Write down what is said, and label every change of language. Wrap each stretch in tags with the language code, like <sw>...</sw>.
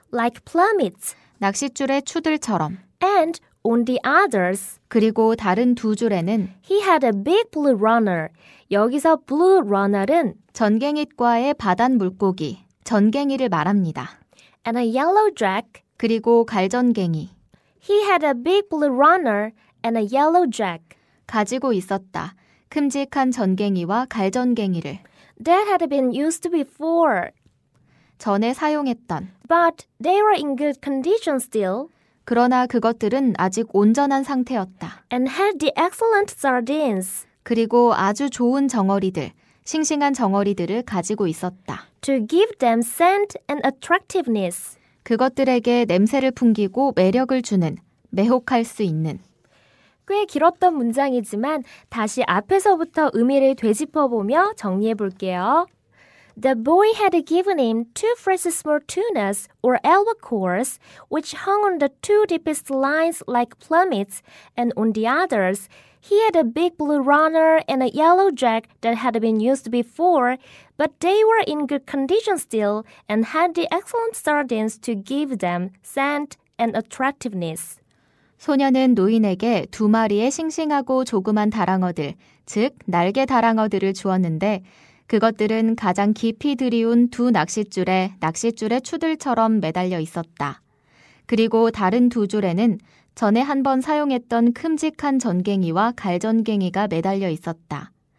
<en>like plummets,</en> <ko>낚싯줄의 추들처럼.</ko> <en>and on the others,</en> <ko>그리고 다른 두 줄에는</ko> <en>he had a big blue runner.</en> <ko>여기서 blue runner은 전갱이과의 바단 물고기, 전갱이를 말합니다.</ko> <en>and a yellow jack.</en> <ko>그리고 갈전갱이,</ko> <en>He had a big blue runner and a yellow jack</en> <ko>가지고 있었다. 큼직한 전갱이와 갈전갱이를.</ko> <en>that had been used before.</en> <ko>전에 사용했던.</ko> <en>But they were in good condition still.</en> <ko>그러나 그것들은 아직 온전한 상태였다.</ko> <en>And had the excellent sardines.</en> <ko>그리고 아주 좋은 정어리들, 싱싱한 정어리들을 가지고 있었다.</ko> <en>To give them scent and attractiveness.</en> <ko>그것들에게 냄새를 풍기고 매력을 주는, 매혹할 수 있는. 꽤 길었던 문장이지만 다시 앞에서부터 의미를 되짚어보며 정리해볼게요.</ko> <en>The boy had given him 2 fresh small tunas or albacores, which hung on the 2 deepest lines like plummets, and on the others, he had a big blue runner and a yellow jack that had been used before, but they were in good condition still and had the excellent sardines to give them scent and attractiveness.</en> <ko>소녀는 노인에게 2마리의 싱싱하고 조그만 다랑어들, 즉 날개 다랑어들을 주었는데 그것들은 가장 깊이 들이운 2 낚싯줄에 낚싯줄의 추들처럼 매달려 있었다. 그리고 다른 2 줄에는 전에 한번 사용했던 큼직한 전갱이와 갈전갱이가 매달려 있었다.</ko>